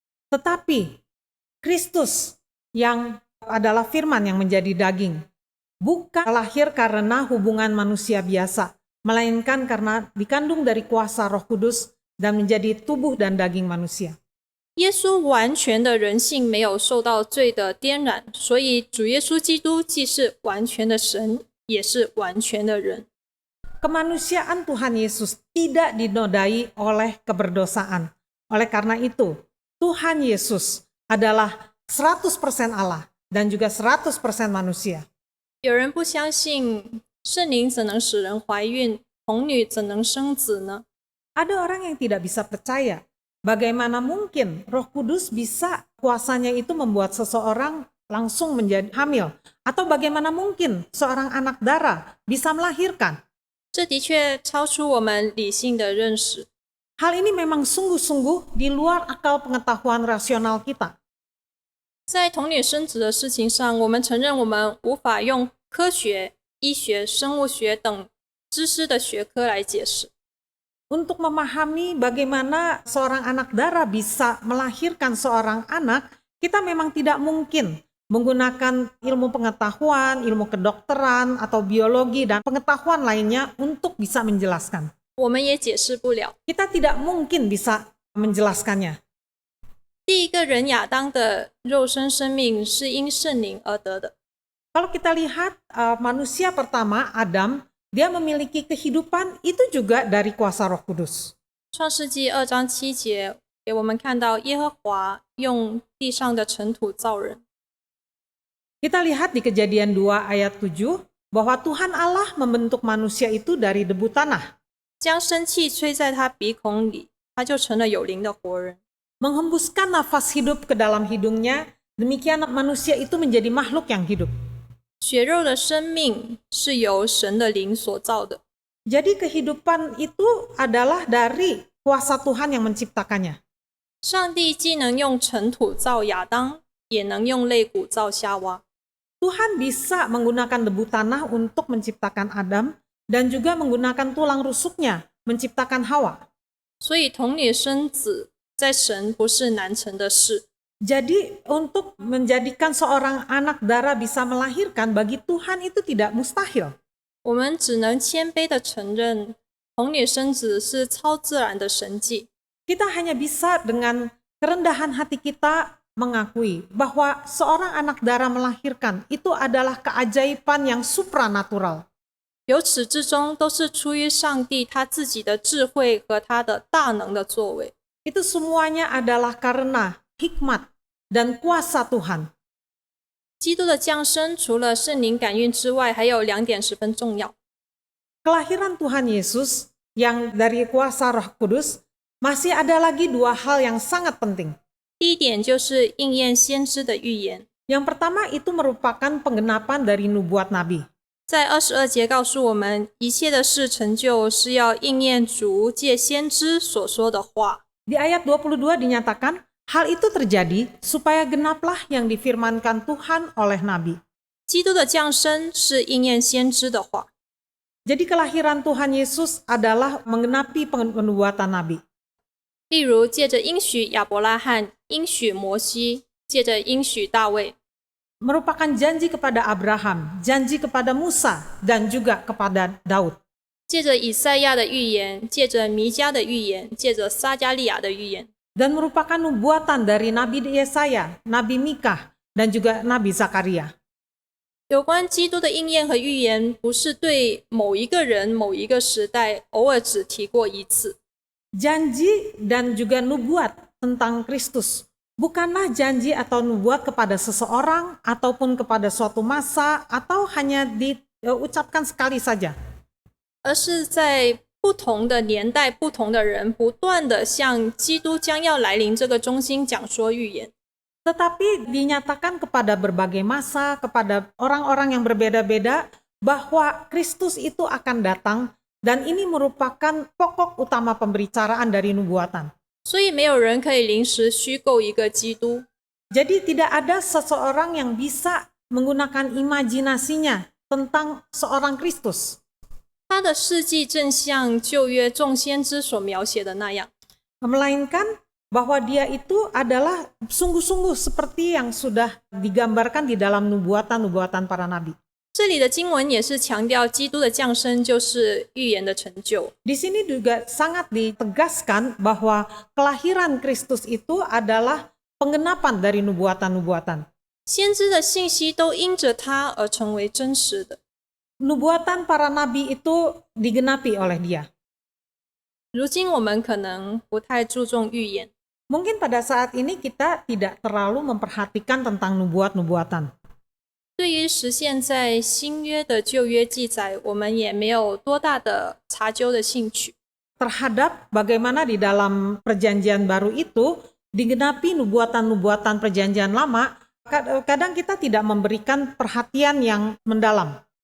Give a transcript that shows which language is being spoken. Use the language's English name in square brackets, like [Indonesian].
[Indonesian] Tetapi Kristus yang adalah firman yang menjadi daging. Bukan lahir karena hubungan manusia biasa, melainkan karena dikandung dari kuasa Roh Kudus dan menjadi tubuh dan daging manusia. [Chinese] 耶稣完全的人性没有受到罪的玷染，所以主耶稣基督既是完全的神，也是完全的人。 [Indonesian] Kemanusiaan Tuhan Yesus tidak dinodai oleh keberdosaan. Oleh karena itu, Tuhan Yesus adalah 100% Allah dan juga 100% manusia. [Chinese] 有人不相信圣灵怎能使人怀孕，童女怎能生子呢？ [Indonesian] Ada orang yang tidak bisa percaya. Bagaimana mungkin Roh Kudus bisa kuasanya itu membuat seseorang langsung menjadi hamil? Atau bagaimana mungkin seorang anak darah bisa melahirkan? [Chinese] 这的确超出我们理性的认识。 [Indonesian] Hal ini memang sungguh-sungguh di luar akal pengetahuan rasional kita. [Chinese] 在童女生子的事情上，我们承认我们无法用科学、医学、生物学等知识的学科来解释。 [Indonesian] Untuk memahami bagaimana seorang anak darah bisa melahirkan seorang anak, kita memang tidak mungkin menggunakan ilmu pengetahuan, ilmu kedokteran, atau biologi, dan pengetahuan lainnya untuk bisa menjelaskan. [Chinese] 我们也解释不了。 [Indonesian] Kita tidak mungkin bisa menjelaskannya. [Chinese] 第一个人亚当的肉身生命是因圣灵而得的。 [Indonesian] Kalau kita lihat manusia pertama, Adam, dia memiliki kehidupan itu juga dari kuasa Roh Kudus. [Chinese] 创世纪2章7节给我们看到耶和华用地上的尘土造人。 [Indonesian] Kita lihat di Kejadian 2 ayat 7 bahwa Tuhan Allah membentuk manusia itu dari debu tanah. [Chinese] 将生气吹在他鼻孔里，他就成了有灵的活人。 [Indonesian] Menghembuskan nafas hidup ke dalam hidungnya, demikian manusia itu menjadi makhluk yang hidup. [Chinese] 血肉的生命是由神的灵所造的。 [Indonesian] Jadi kehidupan itu adalah dari kuasa Tuhan yang menciptakannya. [Chinese] 上帝既能用尘土造亚当，也能用肋骨造夏娃。 [Indonesian] Tuhan bisa menggunakan debu tanah untuk menciptakan Adam dan juga menggunakan tulang rusuknya menciptakan Hawa. [Chinese] 所以童女生子在神不是难成的事。 [Indonesian] Jadi untuk menjadikan seorang anak darah bisa melahirkan bagi Tuhan itu tidak mustahil. [Chinese] 我们只能谦卑地承认，童女生子是超自然的神迹。 [Indonesian] Kita hanya bisa dengan kerendahan hati kita mengakui bahwa seorang anak darah melahirkan itu adalah keajaiban yang supranatural. [Chinese] 由始至终都是出于上帝他自己的智慧和他的大能的作为。 [Indonesian] Itu semuanya adalah karena hikmat dan kuasa Tuhan. [Chinese] 基督的降生除了圣灵感孕之外，还有2点十分重要。 [Indonesian] Kelahiran Tuhan Yesus yang dari kuasa Roh Kudus, masih ada lagi 2 hal yang sangat penting. [Chinese] 第一点就是应验先知的预言， [Indonesian] Yang pertama itu merupakan penggenapan dari nubuat Nabi. [Chinese] 在22节告诉我们，一切的事成就是要应验主借先知所说的话。 [Indonesian] Di ayat 22 dinyatakan, hal itu terjadi supaya genaplah yang difirmankan Tuhan oleh Nabi. [Chinese] 基督的降生是应验先知的话。 [Indonesian] Jadi kelahiran Tuhan Yesus adalah menggenapi penubuatan Nabi. [Chinese] 例如，借着应许亚伯拉罕、应许摩西，借着应许大卫。 [Indonesian] Merupakan janji kepada Abraham, janji kepada Musa, dan juga kepada Daud. [Chinese] 借着以赛亚的预言，借着弥迦的预言，借着撒加利亚的预言。 [Indonesian] Dan merupakan nubuatan dari Nabi Yesaya, Nabi Mikah, dan juga Nabi Zakaria. [Chinese] 有关基督的应验和预言，不是对某一个人、某一个时代偶尔只提过一次。 [Indonesian] Janji dan juga nubuat tentang Kristus bukanlah janji atau nubuat kepada seseorang ataupun kepada suatu masa atau hanya diucapkan sekali saja. [Chinese] 而是在不同的年代、不同的人，不断的向基督将要来临这个中心讲说预言。 [Indonesian] Tetapi dinyatakan kepada berbagai masa, kepada orang-orang yang berbeda-beda, bahwa Kristus itu akan datang, dan ini merupakan pokok utama pembicaraan dari nubuatan. [Chinese] 所以没有人可以临时虚构一个基督。 [Indonesian] Jadi tidak ada seseorang yang bisa menggunakan imajinasinya tentang seorang Kristus. [Chinese] 他的事迹正像旧约众先知所描写的那样。 [Indonesian] Melainkan bahwa dia itu adalah sungguh-sungguh seperti yang sudah digambarkan di dalam nubuatan-nubuatan para nabi. [Chinese] 这里的经文也是强调基督的降生就是预言的成就。 [Indonesian] Di sini juga sangat ditegaskan bahwa kelahiran Kristus itu adalah penggenapan dari nubuatan-nubuatan. [Chinese] 先知的信息都因着他而成为真实的。 [Indonesian] Nubuatan para nabi itu digenapi oleh dia. [Chinese] 如今我们可能不太注重预言， [Indonesian] Mungkin pada saat ini kita tidak terlalu memperhatikan tentang nubuat-nubuatan. [Chinese] 对于实现在新约的旧约记载，我们也没有多大的查究的兴趣。 [Indonesian] Terhadap bagaimana di dalam perjanjian baru itu digenapi nubuatan-nubuatan perjanjian lama, kadang kita tidak memberikan perhatian yang mendalam.